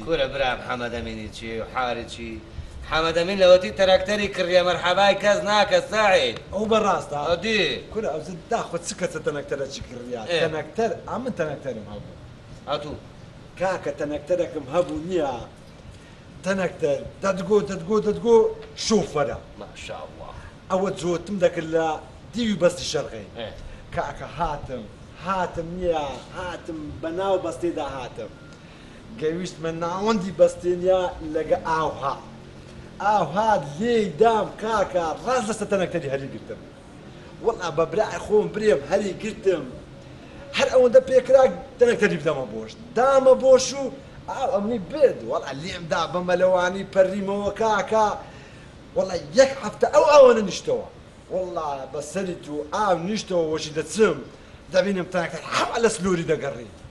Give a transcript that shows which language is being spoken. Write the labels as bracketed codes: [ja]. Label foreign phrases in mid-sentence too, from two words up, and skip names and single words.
[ckb] کورە برام حەمەدەمینی چی و حاری چی حەمەدەمین لەوەتی تەراکتەری کڕیە مەرحەبای کەس ناکە ساعید ئەو بەڕاستە ئەدی کورە ئەوزە داخۆ چ کەسە تەنەکتەرە چی کڕیا تەنەکتەر ئەمن تەنەکتەرم هەبوو هاتوو کاکە تەنەکتەرێکم هەبوو نییە تەنەکتەر دەدگۆ شۆفەرە [ar] ما شاء الله [ckb] ئەوە جۆتم دەکرد لە دیوی بەستی شەرقی کاکە هاتم نییە هاتم بەناو بەستێدا هاتم گەویستمە ناوەندی بەستێنیا لەگە ئاوها لێی دام کاکە ڕاست لەسە تەنەکتەری هەری گرتم وەڵا بە برای خۆم برێم هەری گرتم هەر ئەوەندە پێکرا تەنەکتەری بدەمە بۆش دامە بۆش و ئاو ئەمنی برد وەڵا لێمدا بە مەلەوانی پەرریمەوە کاکە وەڵا یەک هەفتە ئەوەنە نیشتەوە وەڵا بەسەری تو ئاو نیشتەوە وەشی دەچم دەبینم تەنەکتەر هەم لە سلووری دەگەڕی